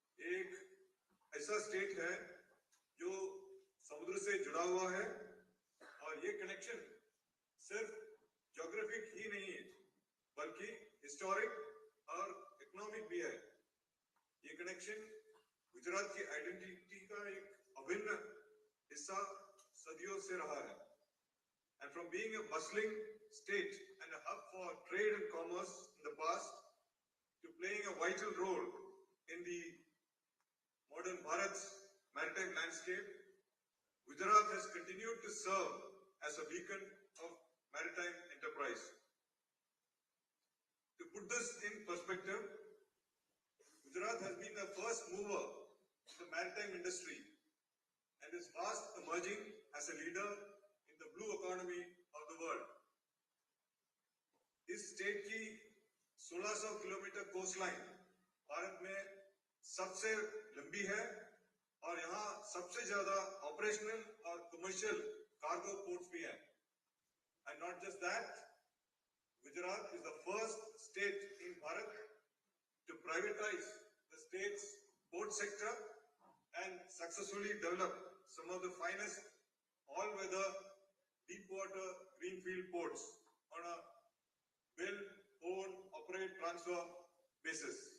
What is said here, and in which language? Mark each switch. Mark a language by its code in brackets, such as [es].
[hi] एक ऐसा स्टेट है जो समुद्र से जुड़ा हुआ है और ये कनेक्शन सिर्फ ज्योग्राफिक ही नहीं है बल्कि हिस्टोरिक और इकोनॉमिक भी है। ये कनेक्शन गुजरात की आइडेंटिटी का एक अभिन्न हिस्सा सदियों से रहा है। [en] And from being a bustling state and a hub for trade and commerce in the past to playing a vital role in the modern Bharat's maritime landscape, Gujarat has continued to serve as a beacon of maritime enterprise. To put this in perspective, Gujarat has been the first mover in the maritime industry and is fast emerging as a leader in the blue economy of the world. [hi] इस state की 1600 kilometre coastline Bharat में सबसे लंबी है और यहाँ सबसे ज्यादा ऑपरेशनल और कमर्शियल कार्गो पोर्ट्स भी हैं। [en] And not just that, Gujarat is the first state in Bharat to privatize the state's port sector and successfully develop some of the finest all-weather deep-water greenfield ports on a build, own, operate, transfer basis.